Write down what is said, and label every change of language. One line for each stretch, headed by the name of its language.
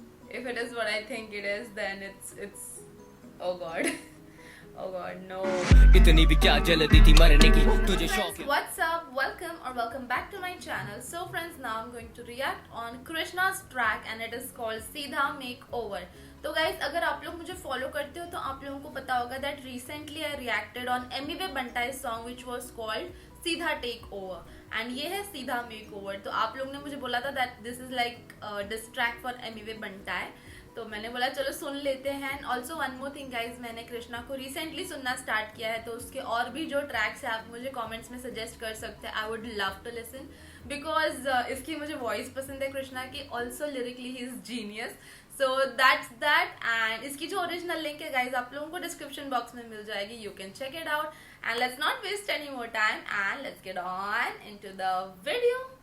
English: If it is what I think it is, then it's oh god. Oh god, no.
Hindi: इतनी भी क्या जल्दी थी मरने की तुझे शौक
English: Friends, what's up? Welcome or welcome back to my channel. So friends, now I'm going to react on Krishna's track and it is called Seedha Makeover.
Hindi: तो guys, अगर आप लोग मुझे follow करते हो तो आप लोगों को पता होगा
English: that recently I reacted on MV Bantai's song which was called
Hindi: सीधा टेक ओवर एंड ये है सीधा मेक ओवर. तो आप लोग ने मुझे बोला था
English: that this is like distract for
Hindi: Emiway बनता है, तो मैंने बोला चलो सुन लेते हैं.
English: and also one more thing guys,
Hindi: मैंने कृष्णा को रिसेंटली सुनना स्टार्ट किया है, तो उसके और भी जो ट्रैक्स है आप मुझे कमेंट्स में सजेस्ट कर सकते हैं.
English: I would love to listen because
Hindi: इसकी मुझे वॉइस पसंद है कृष्णा की.
English: Also lyrically he is genius. So that's that.
Hindi: And इसकी जो ओरिजिनल लिंक है गाइज आप लोगों को डिस्क्रिप्शन बॉक्स में मिल जाएगी.
English: You can check it out. And let's not waste any more time and let's get on into the video.